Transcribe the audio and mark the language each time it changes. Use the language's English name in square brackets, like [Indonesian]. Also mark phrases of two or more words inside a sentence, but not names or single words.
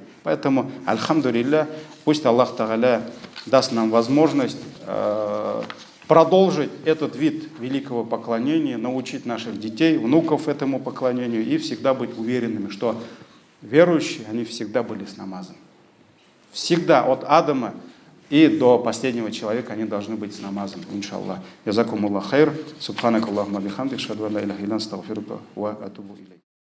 [Russian] Поэтому, альхамдулилля, пусть Аллах Тааля даст нам возможность продолжить этот вид великого поклонения, научить наших детей, внуков этому поклонению и всегда быть уверенными, что верующие, они всегда были с намазом. Всегда, от Адама и до последнего человека они должны быть с намазом, иншаллах. [Arabic] جزاكم الله خير سبحانك اللهم بحمدك أشهد أن لا إله إلا أنت أستغفرك وأتوب إليك.